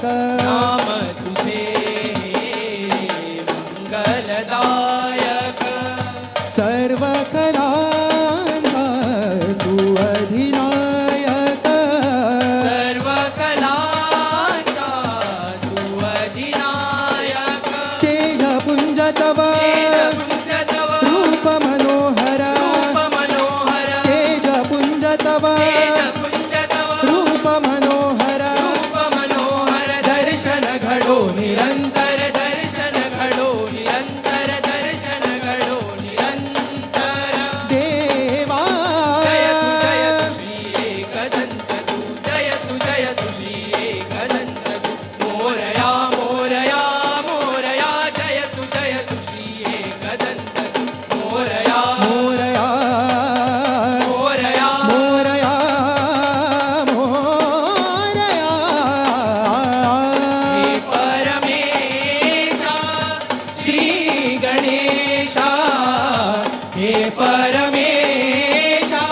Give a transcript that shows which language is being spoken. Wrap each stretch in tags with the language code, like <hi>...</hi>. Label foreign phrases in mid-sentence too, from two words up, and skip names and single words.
<mr>नाम तुझे मंगलदायक सर्व कलांचा तू अधिनायक सर्व कलांचा तू अधिनायक तेजपुंज तव तेजपुंज तव रूप मनोहर रूप मनोहर तेजपुंज तव तेजपुंज तव रूप मनोहर रूप मनोहर दर्शन घडो निरंतर दर्शन घडो निरंतर दर्शन घडो निरंतर देवा</mr> <sa>जयतु श्री एकदन्तु जयतु श्री एकदन्तु</sa> <mr>मोरया मोरया मोरया</mr> <sa>जयतु श्री एकदन्तु मोरया</sa> <mr>मोरया मोरया मोरया मोरया हे परमेशा श्री गणेशा हे परमेशा</mr>